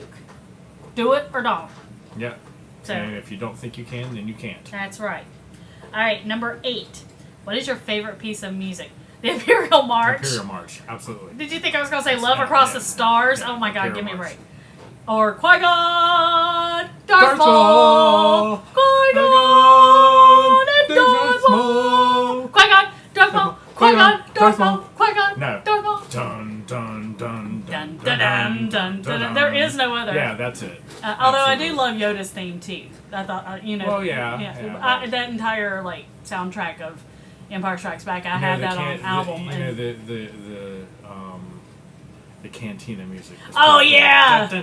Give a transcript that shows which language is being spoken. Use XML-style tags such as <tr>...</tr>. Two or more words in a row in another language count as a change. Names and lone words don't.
<en>Do it or don't. Yeah. So, and if you don't think you can, then you can't. That's right. All right, number 8. What is your favorite piece of music? The Imperial March. Imperial March, absolutely. Did you think I was going to say Love Across the Stars? Yeah, oh my God, Imperial give me a March. break. Or Qui-Gon, Darth Maul, Qui-Gon, Qui-Gon, Darth Maul, Maul. Qui-Gon, No. Darth Maul. Dun dun dun Dun, dun dun, dun, dun, dun, dun. There is no other. Yeah, that's it. Although I do Absolutely. love Yoda's theme too. I thought, Well, yeah, that entire like soundtrack of Empire Strikes Back, I had that on album. The cantina music. Oh yeah!</en>